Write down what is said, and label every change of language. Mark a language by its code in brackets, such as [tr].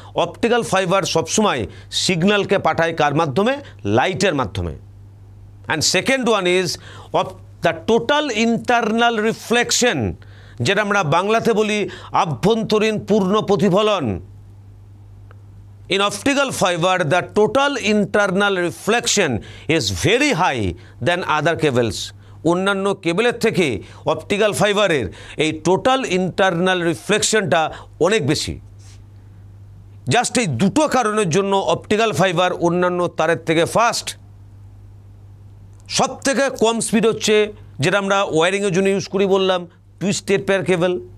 [bn] Optical fibre সবসময় সিগন্যালকে পাঠায় কার মাধ্যমে? লাইটের মাধ্যমে। [en] and second one is of the total internal reflection, [bn] যেটা আমরা বাংলাতে বলি আভ্যন্তরীণ পূর্ণ প্রতিফলন। [en] In optical fiber, the total internal reflection is very high than other cables. [bn] অন্যান্য কেবলের থেকে অপটিক্যাল ফাইবারের এই টোটাল ইন্টারনাল রিফ্লেকশনটা অনেক বেশি। জাস্ট এই দুটো কারণের জন্য অপটিক্যাল ফাইবার অন্যান্য তারের থেকে ফাস্ট। সব থেকে কম স্পিড হচ্ছে যেটা আমরা ওয়্যারিংয়ের জন্য ইউজ করি বললাম, টুইস্টেড পেয়ার কেবল।